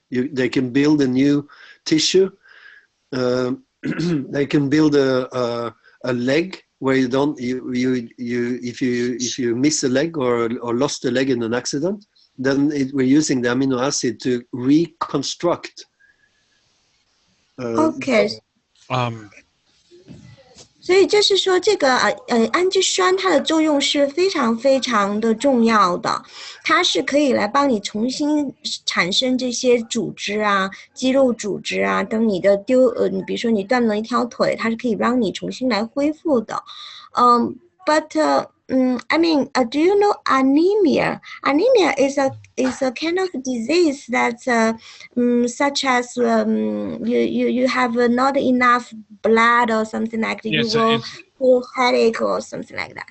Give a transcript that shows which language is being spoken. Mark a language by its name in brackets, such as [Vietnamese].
[English] They can build a new tissue. They can build a leg where you don't if you miss a leg or lost a leg in an accident, then we're using the amino acid to reconstruct. Okay. [Chinese] 所以就是说，这个氨基酸它的作用是非常非常的重要的，它是可以来帮你重新产生这些组织啊、肌肉组织啊。等你的你比如说你断了一条腿，它是可以让你重新来恢复的。 [English] But I mean, do you know anemia? Anemia is a kind of disease that such as you have not enough blood or something like that. You will feel headache or something like that.